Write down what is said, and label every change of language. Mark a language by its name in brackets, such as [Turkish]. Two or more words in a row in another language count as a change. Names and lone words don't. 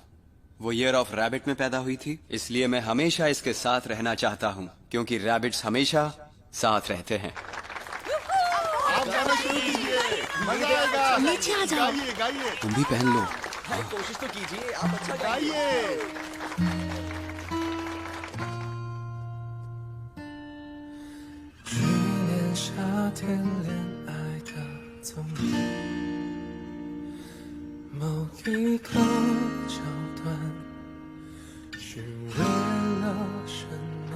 [Hindi] वो [English] year of rabbit [Hindi] में पैदा हुई थी, इसलिए मैं हमेशा इसके साथ रहना चाहता हूँ, क्योंकि रैबिट्स हमेशा साथ रहते हैं। आप गाना शुरू कीजिए, मजा आएगा। नीचे आ जाओ। गाइए गाइए तुम भी पहन लो। कोशिश तो कीजिए, आप अच्छा गाइए। [Chinese] 夏天恋爱的踪影，某一个桥段，是为了什么？